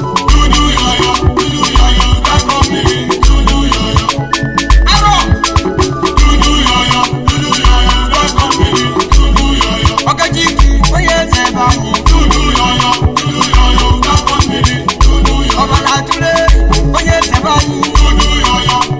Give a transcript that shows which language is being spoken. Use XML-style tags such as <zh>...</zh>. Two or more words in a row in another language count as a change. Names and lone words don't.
<en>Dudu yoyo, dudu yoyo, welcome me. Dudu yoyo. Arọ. Dudu yoyo, dudu yoyo, welcome me. Dudu yoyo.</en> <ig>Okechiki, onye eze be anyị. Dudu yoyo, dudu yoyo,</ig> <en>welcome me. Dudu yoyo.</en> <ig>Ọbara atụle, onye eze be anyị. Dudu yoyo.</ig>